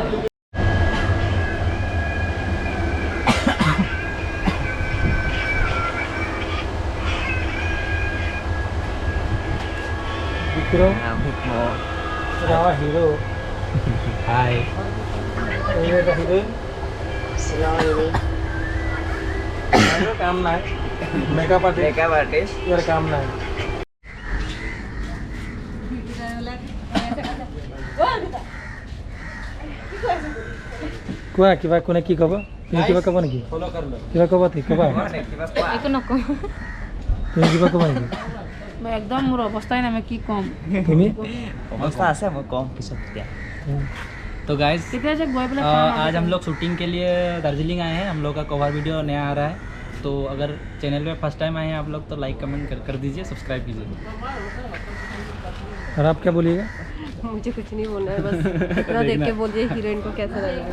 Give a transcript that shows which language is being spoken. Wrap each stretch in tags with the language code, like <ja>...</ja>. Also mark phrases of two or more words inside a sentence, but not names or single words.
<hi>हीरो हाय, काम ना है</hi> <en>makeup artist</en> <hi>यार, काम ना है।</hi> <as>কোৱা কিবা কোনে কি ক'ব? তুমি কিবা ক'ব নেকি?</as> <hi>फ़ॉलो कर लो।</hi> <as>কিবা ক'ব ঠিক ক'বা? একো নকওঁ। তুমি কিবা ক'বা নেকি? মই একদম মোৰ অৱস্থাই নাই, মই কি ক'ম। তুমি अवस्था আছে মই কম পিছত দিয়া।</as> <hi>तो गाइस आज हम लोग शूटिंग के लिए दार्जिलिंग आए हैं। हम लोग का कवर वीडियो नया आ रहा है, तो अगर चैनल पे</hi> <en>first time</en> <hi>आए हैं आप लोग तो लाइक कमेंट कर दीजिए, सब्सक्राइब कीजिए। और आप क्या बोलिएगा? मुझे कुछ नहीं बोलना है, बस इतना देख के बोलिए हीरोइन को कैसा लगेगा।</hi>